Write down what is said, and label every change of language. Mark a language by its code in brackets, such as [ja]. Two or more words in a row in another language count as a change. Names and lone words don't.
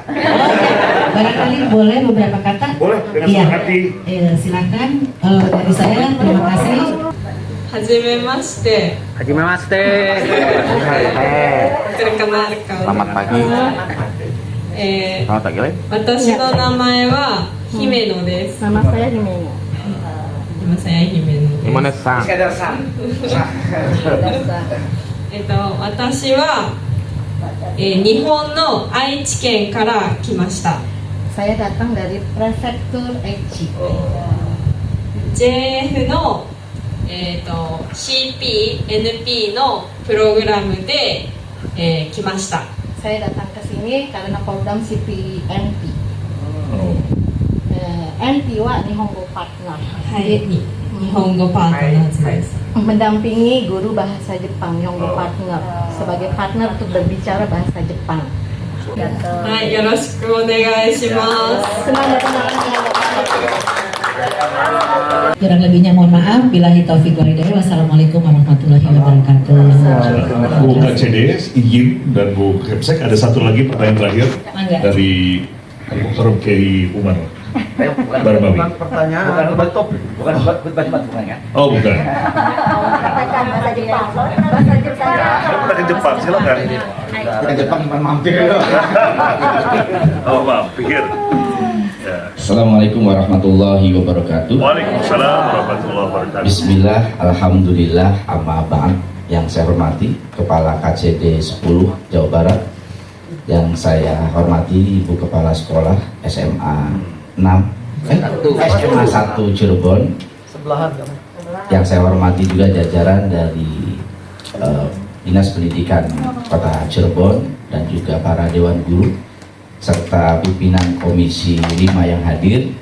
[id] Barangkali boleh beberapa kata. Boleh, dengan Iya. senang hati. Silakan dari saya. Terima kasih. [ja] Hajimemashite. Perkenalkan. [id] Selamat pagi. Selamat pagi, Le. [ja] 私の名前はHimenoです. [id] Nama saya Himeno. Nama saya Himeno. Himeno-san. [ja] 私は日本のAichi県から来ました. [id] Saya datang dari prefektur Aichi. [ja] JF の、CP、NP のプログラムで、来ました。 [id] Saya datang ke sini karena program CPNP. [ja] NPは日本語パートナー. はい、日本語パートナーズです。 [id] Mendampingi guru bahasa Jepang Nihongo Partner sebagai partner untuk berbicara bahasa Jepang. [ja] はい、よろしくお願いします。 [id] Senang datang ke Kurang lebihnya mohon maaf. [ar] بالله التوفيق والهداية. والسلام عليكم ورحمة الله وبركاته. [id] Bu KCD izin dan Bu Kepsek ada satu lagi pertanyaan terakhir dari Al-Muhtaram Kiai Umar Barmawi. Pertanyaan. Bukan ya? Oh bukan. Katakan bahasa Jepang. Bahasa Jepang. Bahasa Jepang silakan. Kita Jepang cuma mampir. Oh maaf, pikir. Ya. [ar] السلام عليكم ورحمة الله وبركاته. وعليكم السلام ورحمة الله وبركاته. بسم الله، الحمد لله، أما بعد. [id] Yang saya hormati Kepala KCD 10 Jawa Barat, yang saya hormati Ibu Kepala Sekolah SMA 6 SMA 1 Cirebon, yang saya hormati juga jajaran dari Dinas Pendidikan Kota Cirebon dan juga para Dewan Guru serta pimpinan Komisi 5 yang hadir.